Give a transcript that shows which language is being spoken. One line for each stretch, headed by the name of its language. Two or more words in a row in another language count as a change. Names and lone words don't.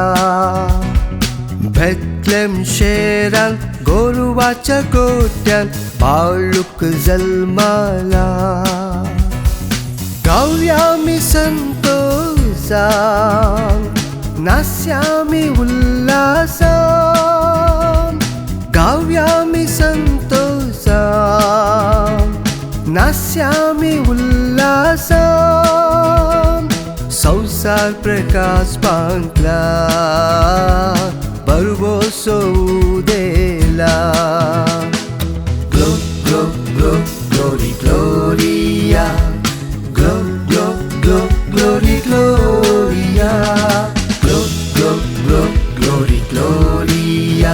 Konkani: Bethlehem शेरान गोरुवाच्या गोट्यान बाळूक जल्माला. गाऊया मी संतोषान, नाच्या मी उल्हासान. गाऊया मी संतोषान, नाच्या मी उल्हासान. संसार प्रकाश पांगला बरवो सौदेला.
English: Glo, glo, glo, glory, gloria. Glo, glo, glo, glory, gloria. Glo, glo, glo, glory, gloria.